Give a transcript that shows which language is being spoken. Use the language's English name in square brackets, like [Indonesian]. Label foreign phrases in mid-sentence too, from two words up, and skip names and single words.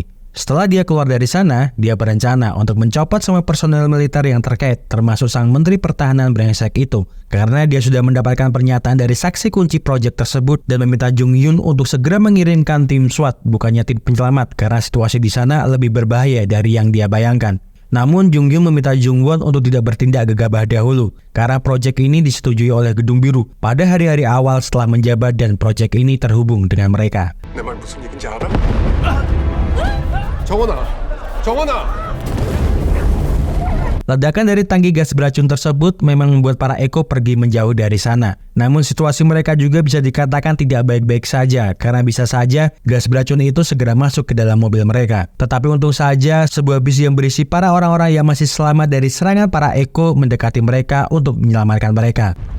[Indonesian] Setelah dia keluar dari sana, dia berencana untuk mencopot semua personel militer yang terkait, termasuk sang Menteri Pertahanan brengsek itu, karena dia sudah mendapatkan pernyataan dari saksi kunci proyek tersebut dan meminta Jung Hyun untuk segera mengirimkan tim SWAT, bukannya tim penyelamat, karena situasi di sana lebih berbahaya dari yang dia bayangkan. Namun Jung Hyun meminta Jungwon untuk tidak bertindak gegabah dahulu, karena proyek ini disetujui oleh Gedung Biru pada hari-hari awal setelah menjabat dan proyek ini terhubung dengan mereka. [Korean] 내 말 무슨 얘긴지 알아? 정원아, 정원아. [Indonesian] Ledakan dari tangki gas beracun tersebut memang membuat para Eko pergi menjauh dari sana. Namun situasi mereka juga bisa dikatakan tidak baik-baik saja karena bisa saja gas beracun itu segera masuk ke dalam mobil mereka. Tetapi untung saja sebuah bis yang berisi para orang-orang yang masih selamat dari serangan para Eko mendekati mereka untuk menyelamatkan mereka.